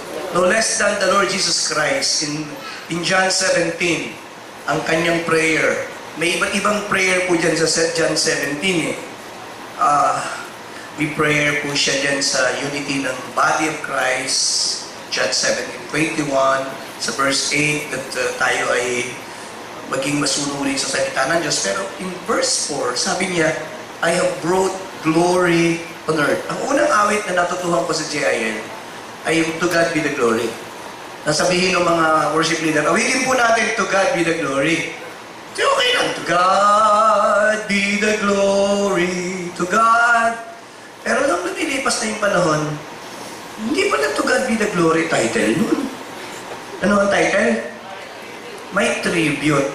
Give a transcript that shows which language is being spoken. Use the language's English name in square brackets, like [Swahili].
[English] No less than the Lord Jesus Christ in John 17, [Filipino] ang kanyang prayer. May iba't ibang prayer po dyan sa John 17 eh. May prayer po siya dyan sa unity ng body of Christ. John 17:21, sa verse 8, that tayo ay maging masunurin sa salita ng Diyos. Pero in verse 4, sabi niya, [English] I have brought glory on earth. [Filipino] Ang unang awit na natutuhan ko sa JIL ay yung [English] To God be the glory. [Filipino] Nasabihin ng mga worship leader, awitin po natin, [English] To God be the glory. So, [Filipino] okay lang, [English] To God be the glory, to God. [Filipino] Pero nung lumilipas na yung panahon, hindi pa na [English] To God be the glory [Filipino] title nun. Ano ang title? May tribute.